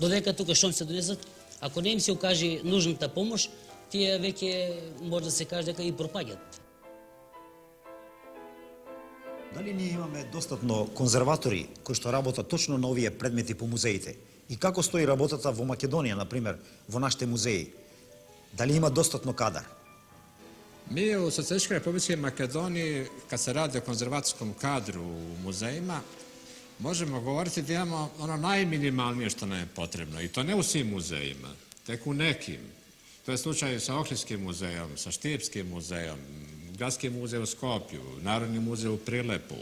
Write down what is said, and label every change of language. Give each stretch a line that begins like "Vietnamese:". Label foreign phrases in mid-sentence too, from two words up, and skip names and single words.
Macedonian: Додека тука што се донесат, ако не им се укаже нужната помош, тие веќе може да се каже дека и пропаѓаат. Дали ние имаме достатно конзерватори кои што работат точно на овие предмети по музеите? И како стои работата во Македонија, например, во нашите музеи? Дали има достатно кадар?
Serbian: Mi u Socijalističkoj Republici Makedoniji, kad se radi o konzervacijskom kadru u muzejima, možemo govoriti da imamo ono najminimalnije što nam je potrebno. I to ne u svim muzejima, tek u nekim. To je slučaj sa Ohridskim muzejom, sa Štipskim muzejom, Gradski muzej u Skopju, Narodni muzej u Prilepu.